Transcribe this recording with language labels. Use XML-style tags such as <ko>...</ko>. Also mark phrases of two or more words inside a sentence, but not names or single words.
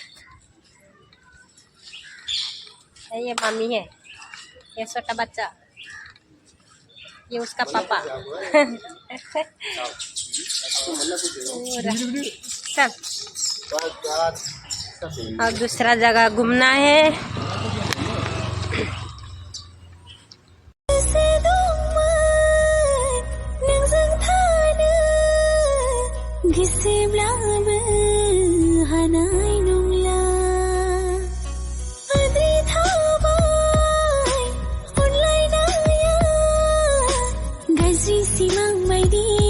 <hi>ये मम्मी है, ये छोटा बच्चा, ये उसका पापा। चल अब दूसरा जगह घूमना है।</hi> <brx>गिसेब्लाबो हानाय नंला आद्रि थाबाय अनलायनाया गाज्रि सिमां बायदि</brx>